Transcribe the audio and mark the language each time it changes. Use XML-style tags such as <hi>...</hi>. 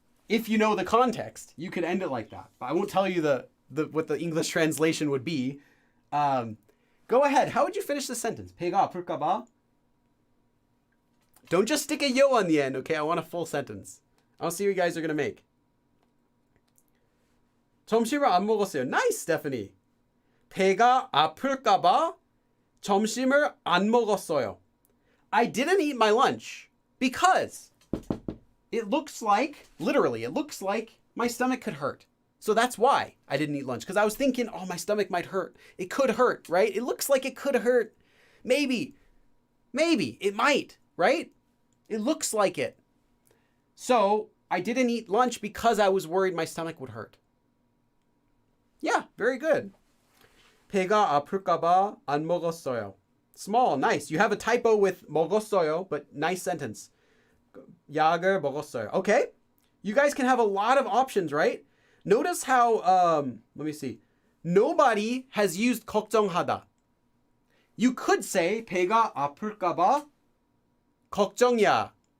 <en>If you know the context, you could end it like that. But I won't tell you what the English translation would be. Go ahead. How would you finish the sentence?</en> <ko>배가 아플까 봐.</ko> <en>Don't just stick a yo on the end, okay? I want a full sentence. I'll see what you guys are going to make.</en> <ko>점심을 안 먹었어요.</ko> <en>Nice, Stephanie.</en> <ko>배가 아플까봐 점심을 안 먹었어요.</ko> <en>I didn't eat my lunch because it looks like, literally, it looks like my stomach could hurt. So that's why I didn't eat lunch. Because I was thinking, oh, my stomach might hurt. It could hurt, right? It looks like it could hurt. Maybe, it might, right? It looks like it. So I didn't eat lunch because I was worried my stomach would hurt. Yeah, very good.</en> <ko>배가 아플까봐 안 먹었어요.</ko> <en>Small, nice. You have a typo with 먹었어요, but nice sentence.</en> <ko>약을 먹었어요. Okay.</ko> <en>You guys can have a lot of options, right? Notice how, let me see. Nobody has used 걱정하다. You could say</en> <ko>배가 아플까봐 걱정이야.</ko>